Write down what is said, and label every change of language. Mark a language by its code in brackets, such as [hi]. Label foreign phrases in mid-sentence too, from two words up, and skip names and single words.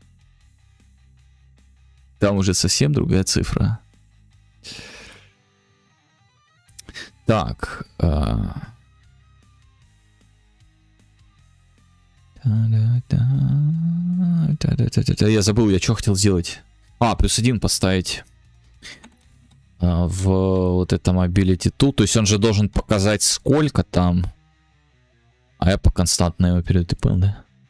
[ru] Так. Я забыл, я что хотел сделать. Плюс 1 поставить. В вот этом [en] ability tool. [ru] То есть он же должен показать, сколько там. А я по константной его перетипал, да?